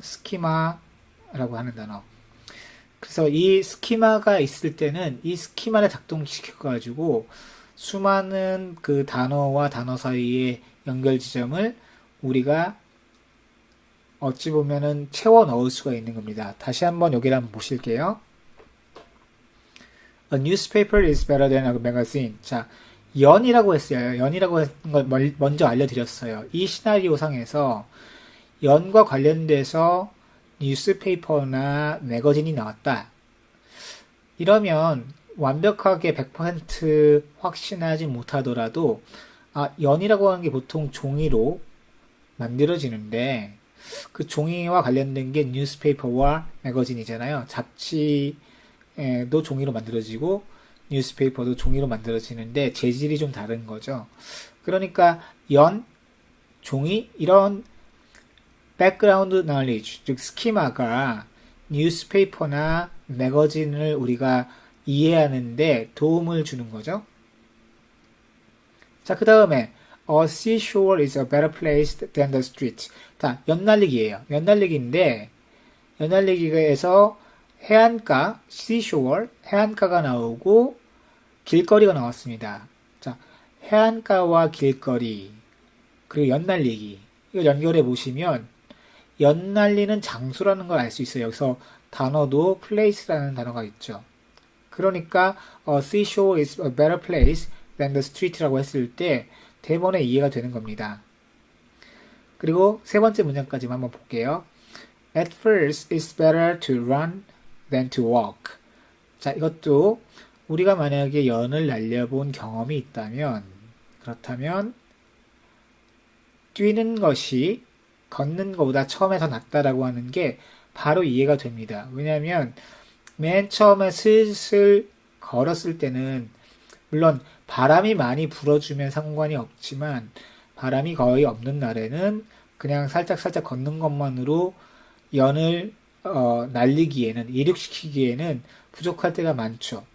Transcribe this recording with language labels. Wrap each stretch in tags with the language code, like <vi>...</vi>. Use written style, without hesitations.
<ko>스키마라고 하는 단어. 그래서 이 스키마가 있을 때는 이 스키마를 작동시켜가지고 수많은 그 단어와 단어 사이의 연결 지점을 우리가 어찌 보면은 채워 넣을 수가 있는 겁니다. 다시 한번 여기를 한번 보실게요.</ko> <en>A newspaper is better than a magazine.</en> <ko>자, 연이라고 했어요. 연이라고 했던 걸 먼저 알려드렸어요. 이 시나리오 상에서 연과 관련돼서 뉴스페이퍼나 매거진이 나왔다. 이러면 완벽하게 100% 확신하지 못하더라도 연이라고 하는 게 보통 종이로 만들어지는데 그 종이와 관련된 게 뉴스페이퍼와 매거진이잖아요. 잡지도 종이로 만들어지고 뉴스페이퍼도 종이로 만들어지는데 재질이 좀 다른 거죠. 그러니까 연, 종이 이런</ko> <en>background knowledge,</en> <ko>즉 스키마가 뉴스페이퍼나 매거진을 우리가 이해하는데 도움을 주는 거죠. 자, 그 다음에</ko> <en>A seashore is a better place than the street.</en> <ko>자, 연날리기예요. 연날리기인데 연날리기에서 해안가, seashore, 해안가가 나오고 길거리가 나왔습니다. 자, 해안가와 길거리 그리고 연날리기 이걸 연결해 보시면 연날리는 장소라는 걸 알 수 있어요. 여기서 단어도 place라는 단어가 있죠. 그러니까</ko> <en>a seashore is a better place than the street라고</en> <ko>했을 때 대번에 이해가 되는 겁니다. 그리고 세 번째 문장까지만 한번 볼게요.</ko> <en>At first, it's better to run than to walk.</en> <ko>자, 이것도 우리가 만약에 연을 날려본 경험이 있다면 그렇다면 뛰는 것이 걷는 것보다 처음에 더 낫다라고 하는 게 바로 이해가 됩니다. 왜냐하면 맨 처음에 슬슬 걸었을 때는 물론 바람이 많이 불어주면 상관이 없지만 바람이 거의 없는 날에는 그냥 살짝 걷는 것만으로 연을 날리기에는 이륙시키기에는 부족할 때가 많죠.</ko>